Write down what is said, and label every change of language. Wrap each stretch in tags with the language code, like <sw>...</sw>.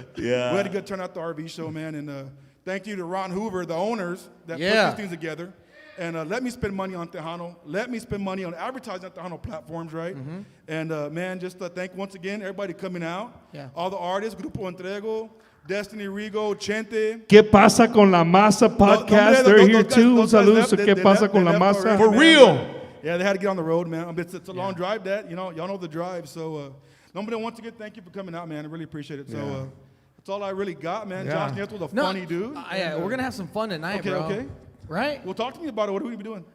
<en>Yeah. we had a good turnout at the RV show, man. And thank you to Ron Hoover, the owners that Yeah. put these things together. And let me spend money on Tejano. Let me spend money on advertising at Tejano platforms, right? And man, just thank once again everybody coming out. Yeah. All the artists, Grupo Entrego, Destiny, Rigo, Chente.</en> <es>¿Qué pasa con la masa podcast?</es> <en>They're here too.</en> <es>Un saludo. ¿Qué pasa con la masa?</es> <en>For real. Yeah, they had to get on the road, man. It's a long drive, that y'all know the drive. So, once again, thank you for coming out, man. I really appreciate it. So, that's all I really got, man. Yeah. Josh Nieto was a No, funny dude. yeah, we're gonna have some fun tonight, Okay, bro. okay. Right? Well, talk to me about it. What are we doing?</en>